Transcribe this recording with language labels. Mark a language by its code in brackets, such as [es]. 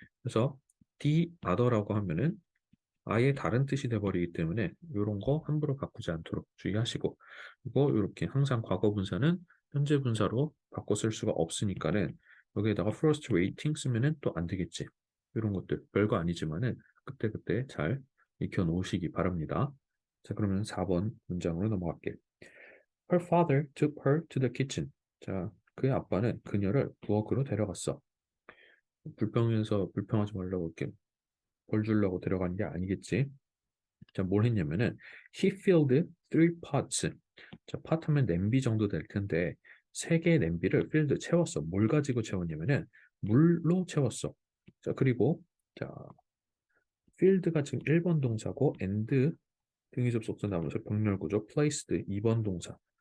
[ko] 그래서 the other라고 하면은 아예 다른 뜻이 돼버리기 때문에 이런 거 함부로 바꾸지 않도록 주의하시고 그리고 이렇게 항상 과거 분사는 현재 분사로 바꿔 쓸 수가 없으니까는 여기에다가 frustrating 쓰면은 또 안 되겠지. 이런 것들 별거 아니지만은 그때그때 잘 익혀 놓으시기 바랍니다. 자, 그러면 4번 문장으로 넘어갈게요. [en] Her father took her to the kitchen. [ko] 자, 그의 아빠는 그녀를 부엌으로 데려갔어. 불평해서 불평하지 말라고 이렇게 벌 주려고 데려간 게 아니겠지. 자, 뭘 했냐면은 [en] he filled three pots. [ko] 자, pot 하면 냄비 정도 될 텐데 세 개의 냄비를 filled 채웠어. 뭘 가지고 채웠냐면은 물로 채웠어. 자, 그리고 자, filled가 지금 1번 동사고 and 등위 접속사 나오면서 병렬 구조 placed 2번 동사.